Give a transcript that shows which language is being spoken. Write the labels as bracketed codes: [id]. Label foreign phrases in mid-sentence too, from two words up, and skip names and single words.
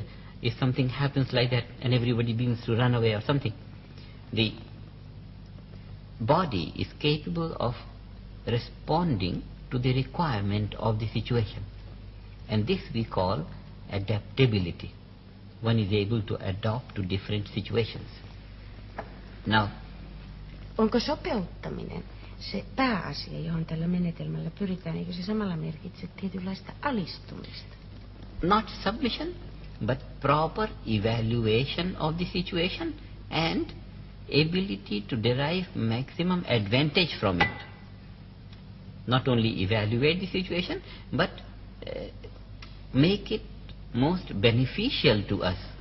[en] If something happens like that and everybody begins to run away or something, the body is capable of responding to the requirement of the situation. And this we call adaptability. One is able to adapt to different situations. Now, [fi] onko sopeuttaminen se pääasia, johon tällä menetelmällä pyritään, eikö se samalla merkitse tietynlaista alistumista? [en] Not submission, but proper evaluation of the situation and ability to derive maximum advantage from it. Not only evaluate the situation, but make it most beneficial to us.